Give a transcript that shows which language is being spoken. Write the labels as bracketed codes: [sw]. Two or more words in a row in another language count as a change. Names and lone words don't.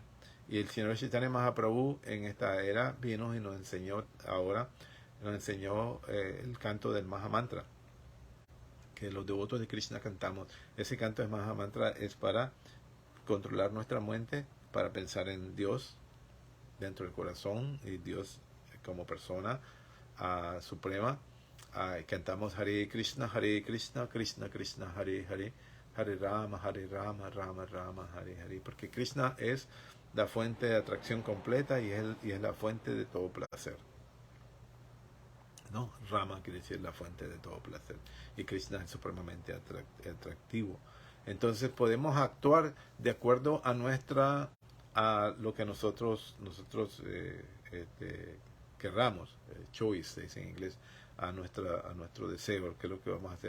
[es] Y el Señor Chaitanya Mahaprabhu en esta era vino y nos enseñó el canto del Mahamantra, que los devotos de Krishna cantamos. Ese canto del Mahamantra es para controlar nuestra mente, para pensar en Dios dentro del corazón y Dios como persona suprema. Cantamos Hare Krishna, Krishna Krishna, Hare Hare, Hare Rama, Rama Rama, Hare Hare, porque Krishna es la fuente de atracción completa y es la fuente de todo placer, ¿no? Rama quiere decir la fuente de todo placer y Krishna es supremamente atractivo. Entonces podemos actuar de acuerdo a lo que nosotros querramos, choice se dice en inglés, a nuestro deseo, que es lo que vamos a hacer.